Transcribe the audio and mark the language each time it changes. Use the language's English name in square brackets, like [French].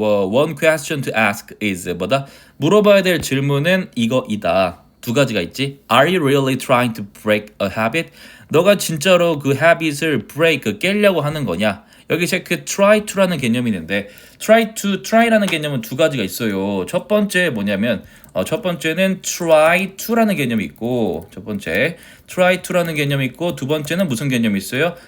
[English] One question to ask is [Korean] 뭐다? 물어봐야 될 질문은 이거이다. 두 가지가 있지. [English] Are you really trying to break a habit? [Korean] 너가 진짜로 그 habit을 break, 깨려고 하는 거냐? 여기 체크 try to라는 개념이 있는데, try라는 개념은 두 가지가 있어요. 첫 번째 뭐냐면 첫 번째는 try to라는 개념이 있고, 첫 번째 try to라는 개념이 있고, 두 번째는 무슨 개념이 있어요?